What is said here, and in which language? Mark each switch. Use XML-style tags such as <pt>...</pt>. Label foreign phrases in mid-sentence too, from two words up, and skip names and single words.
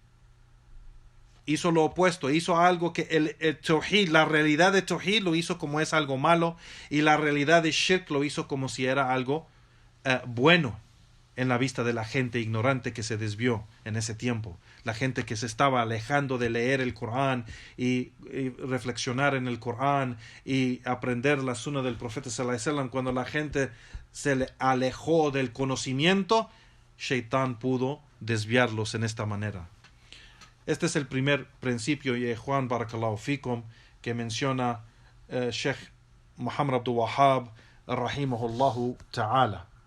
<es>Hizo lo opuesto, hizo algo que el Tawhid, la realidad de Tawhid lo hizo como es algo malo, y la realidad de Shirk lo hizo como si era algo bueno en la vista de la gente ignorante que se desvió en ese tiempo. La gente que se estaba alejando de leer el Corán y reflexionar en el Corán y aprender la Sunna del Profeta</es> <ar>صلى الله عليه وسلم.</ar> <es>Cuando la gente se le alejó del conocimiento, Shaitán pudo desviarlos en esta manera. Este es el primer principio, y Juan</es> <ar>بارك الله فيكم,</ar> <es>que menciona Sheikh Muhammad Abdul Wahhab</es> <ar>رحمه الله تعالى.</ar>